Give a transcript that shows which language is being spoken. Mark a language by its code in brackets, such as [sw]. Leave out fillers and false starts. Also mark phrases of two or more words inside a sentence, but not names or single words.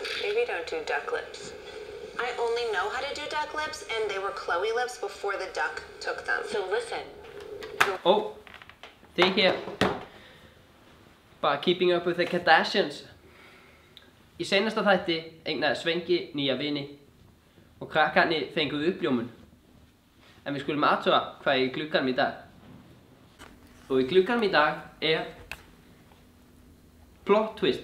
[en] maybe don't do duck lips. I only know how to do duck lips, and they were Chloe lips before the duck took them. So listen. [da] Det her. [en] Bara keeping up with the Kardashians. [is] Í seinasta þætti eignaði Svengi nýja vini og krakkarnir fenguðu uppljómun. En við skulum athuga hvað er í glugganum í dag. Og í glugganum í dag er [en] plot twist.